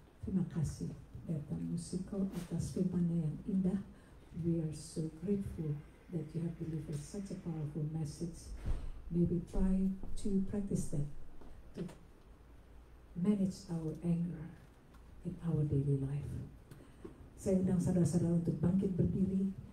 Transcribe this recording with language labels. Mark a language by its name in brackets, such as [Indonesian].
[Indonesian] Terima kasih Pendeta Musico atas firman-Nya yang indah. [English] We are so grateful that you have delivered such a powerful message. May we try to practice that, to manage our anger in our daily life. [Indonesian] Saya undang saudara-saudara untuk bangkit berdiri.